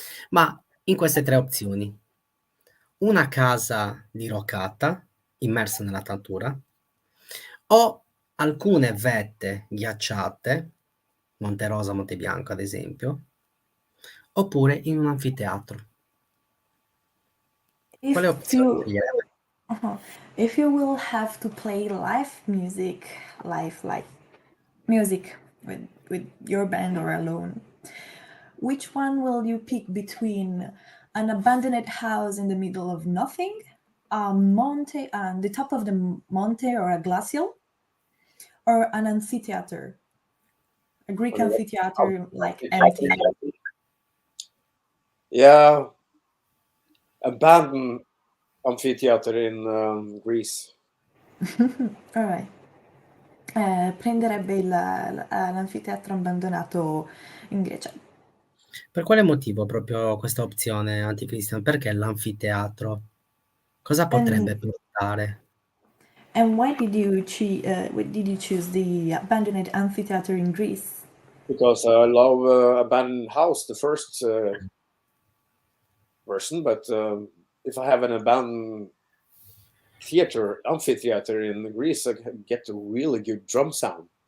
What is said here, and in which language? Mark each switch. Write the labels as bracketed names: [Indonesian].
[Italian] Ma in queste 3 opzioni, una casa diroccata, immersa nella natura, o alcune vette ghiacciate, Monte Rosa, Monte Bianco ad esempio, oppure in un anfiteatro. Quale opzione sceglierebbe? [English] If you will have to play live music with your band or alone, which one will you pick between an abandoned house in the middle of nothing, a monte, the top of the monte or a glacial, or an amphitheater, a Greek amphitheater, like empty? Yeah, abandoned amphitheater in Greece. All right. [Italian] Prenderebbe l'anfiteatro abbandonato in Grecia. Per quale motivo proprio questa opzione, AntiChristian? Perché l'anfiteatro? Cosa [English] And [Italian] potrebbe portare? [English] and why did you choose the abandoned amphitheater in Greece? Because I love Abandoned House, the first version, but if I have an abandoned amphitheater in Greece, I can get a really good drum sound.